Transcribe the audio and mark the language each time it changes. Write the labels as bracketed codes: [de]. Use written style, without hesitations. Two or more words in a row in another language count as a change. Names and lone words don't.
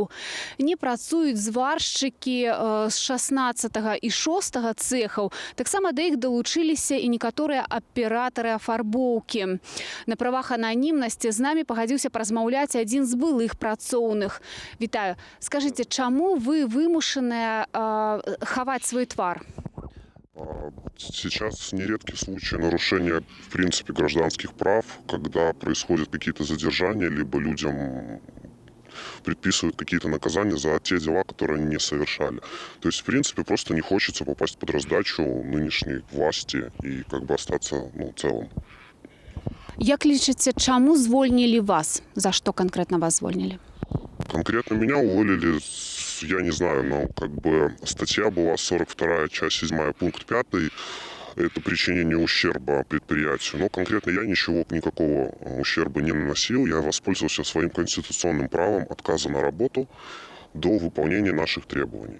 [be] Не працуюць зваршчыкі з 16 і 6 цэхаў. Таксама да іх далучыліся і некаторыя аператары афарбоўкі. На правах ананімнасці з намі пагадзіўся паразмаўляць адзін з былых працоўных. Вітаю. Скажыце, чаму вы вымушаныя хаваць свой твар? [ru] Сейчас нередки случаи нарушения, в принципе, гражданских прав, когда происходят какие-то задержания, либо людям предписывают какие-то наказания за те дела, которые они не совершали. То есть, в принципе, просто не хочется попасть под раздачу нынешней власти и остаться целым. [be] Як лічыце, чаму звольнілі вас? За што канкрэтна вас звольнілі? [ru] Конкретно меня уволили, я не знаю, но как бы статья была 42, часть 7, пункт 5. Это причинение ущерба предприятию. Но конкретно я никакого ущерба не наносил. Я воспользовался своим конституционным правом отказа на работу до выполнения наших требований.